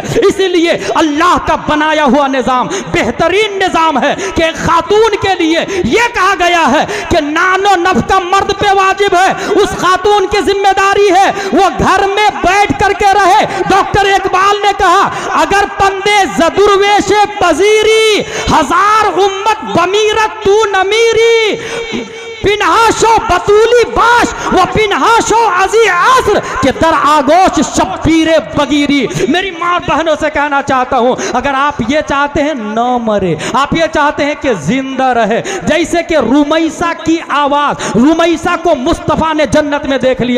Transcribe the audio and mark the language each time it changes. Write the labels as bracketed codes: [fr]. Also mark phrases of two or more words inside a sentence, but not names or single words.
[hi] इसीलिए अल्लाह का बनाया हुआ निजाम बेहतरीन निजाम है कि एक खातून के लिए यह कहा गया है कि नानो नफका मर्द पे वाजिब है, उस खातून की जिम्मेदारी है वो घर में बैठ करके रहे। डॉक्टर इकबाल ने कहा [fa] اگر پندے ز درویشے پذیری هزار امت بمیرد تو نمیری، پنهان شو بتولی باش و پنهان شو ازین عصر که در آغوش شبیری بگیری. [hi] मेरी माँ बहनों से कहना चाहता हूँ, अगर आप ये चाहते हैं न मरे, आप ये चाहते हैं कि जिंदा रहे, जैसे कि रुमैसा की आवाज, रुमैसा को मुस्तफा ने जन्नत में देख लिया